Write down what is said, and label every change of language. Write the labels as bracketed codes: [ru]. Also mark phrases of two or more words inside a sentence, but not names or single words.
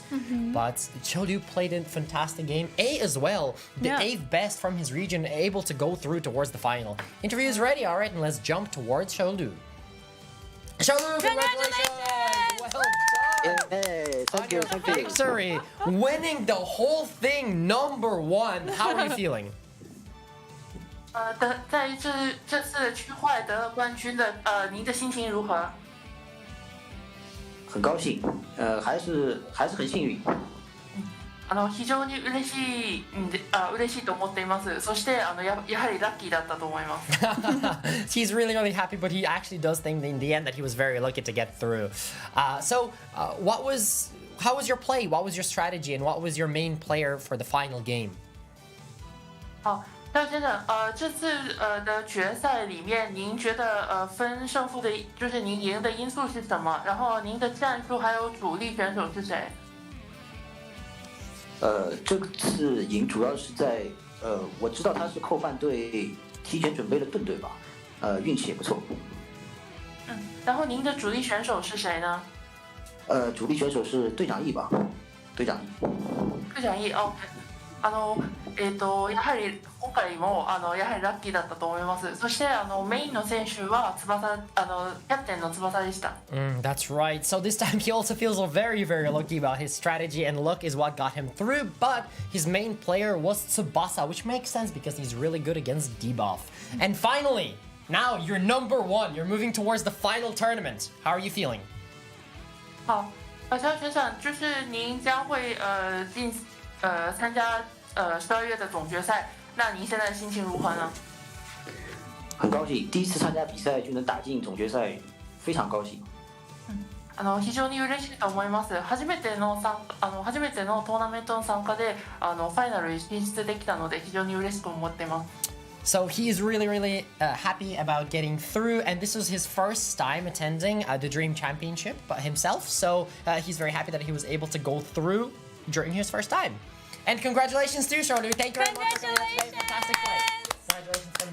[en] But xiaolu played a fantastic game. A as well, the 8th best from his region, able to go through towards the final. Interview is ready. All right, and let's jump towards xiaolu. xiaolu, congratulations! Well done. Hey, thank you. Victory, winning the whole thing, #1. How are you feeling? [zh] 在这次区块得了冠军的您的心情如何？很高兴，还是很幸运。 [ja] 非常に嬉しいと思っています。そしてやはりラッキーだったと思います。 [en] He's really happy, but he actually does think in the end that he was very lucky to get through. So, how was your play? What was your strategy, and what was your main player for the final game? [zh] 廖先生，这次的决赛里面，您觉得分胜负的，就是您赢的因素是什么？然后您的战术还有主力选手是谁？这次赢主要是在我知道他是扣半队提前准备了盾队吧，运气也不错。然后您的主力选手是谁呢？主力选手是队长 E 吧，队长 E。队长 E， [ja] やはり今回もやはりラッキーだったと思います。そしてメインの選手は翼キャプテンの翼でした。 [en] That's right. So this time he also feels very lucky about his strategy, and luck is what got him through. But his main player was Tsubasa, which makes sense because he's really good against debuff. And finally, now you're #1. You're moving towards the final tournament. How are you feeling? [zh] 好，肖学长，就是您将会参加12月的总决赛，那您现在心情如何呢？很高兴，第一次参加比赛就能打进总决赛，非常高兴。 [ja] 非常に嬉しいと思います。初めてのトーナメントの参加でファイナルに進出できたので非常に嬉しく思っています。 [en] So he's really happy about getting through, and this was his first time attending the Dream Championship himself. So he's very happy that he was able to go through during his first time. And congratulations to Shorlu. Thank you very much for today's fantastic play. Congratulations.